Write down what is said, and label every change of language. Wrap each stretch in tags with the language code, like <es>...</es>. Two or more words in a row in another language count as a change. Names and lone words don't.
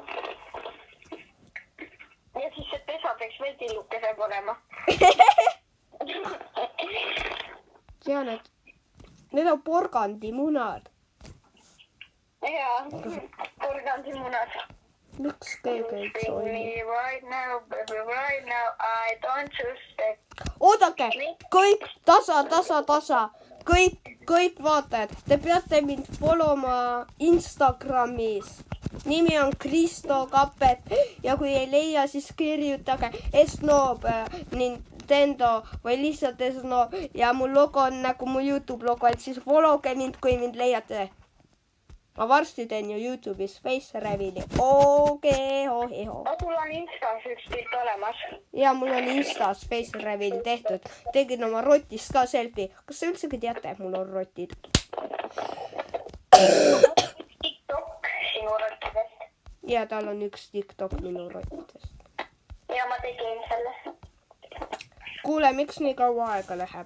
<et>Ja siis see pesa peaks veel tillukesem olema. Tean, et need on porgandimunad. Jaa, porgandimunad. Miks keegi ei joini?</et> <en>Right now, baby, right now, I don't suspect.</en> <et>Oodake, kõik tasa. Kõik vaatajad, te peate mind followma Instagramis. Nimi on Kristo Kapet ja kui ei leia, siis kirjutage Esnoob Nintendo või lihtsalt Esnoob ja mu logo on nagu mu YouTube logo, et siis followge mind, kui mind leiate. Ma varsti teen ju YouTube'is</et> <en>face reveal'i.</en> <et>Okei. Sul on Instas üks pilt olemas. Ja mul on Instas</et> <en>face reveal</en> <et>tehtud. Tegin oma rotist ka selfie. Kas sa üldsegi teate, et mul on rotid? TikTok sinu rottidest. Ja tal on üks TikTok minu rottidest. Ja ma tegin selle. kuule, miks nii kaua aega läheb?</et>